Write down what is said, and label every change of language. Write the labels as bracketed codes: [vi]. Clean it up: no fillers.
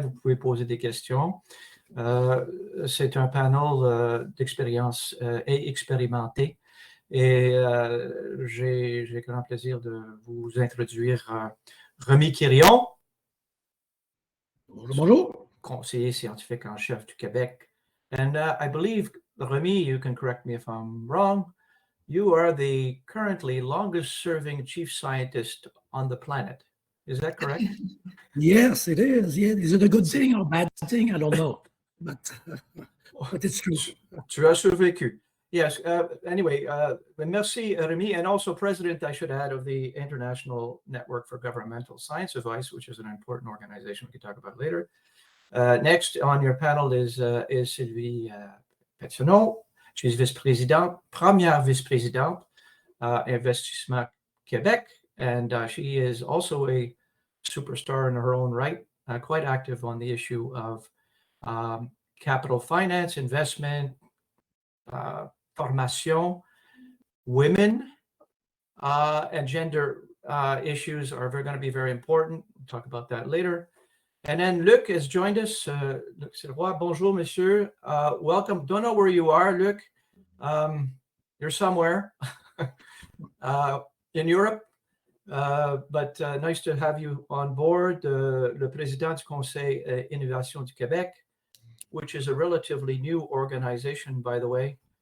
[fr] Vous pouvez poser des questions. C'est un panel d'expérience et expérimenté. Et j'ai grand plaisir de vous introduire Rémi Quirion. Bonjour. Conseiller scientifique en chef du Québec. [en] And I believe, Rémi, you can correct me if I'm wrong, you are the currently longest serving chief scientist on the planet. Is that correct? Yes, it is. Yeah. Is it a good thing or bad thing? I don't know. But it's true. [fr] Tu as survécu. [en] Yes. Anyway, merci, Rémi, and also president, I should add, of the International Network for Governmental Science Advice, which is an important organization we can talk about later. Next on your panel is Sylvie Pétionneau. She's [fr] vice-présidente, première vice-présidente Investissement Québec, [en] And she is also a superstar in her own right, quite active on the issue of capital finance, investment, formation, women, and gender issues are going to be very important. We'll talk about that later. And then Luc has joined us. [fr] Luc Sirois, bonjour, monsieur. [en] Welcome. Don't know where you are, Luc. You're somewhere in Europe, but nice to have you on board. [fr] Le président du Conseil Innovation du Québec, [en] which is a relatively new organization, by the way.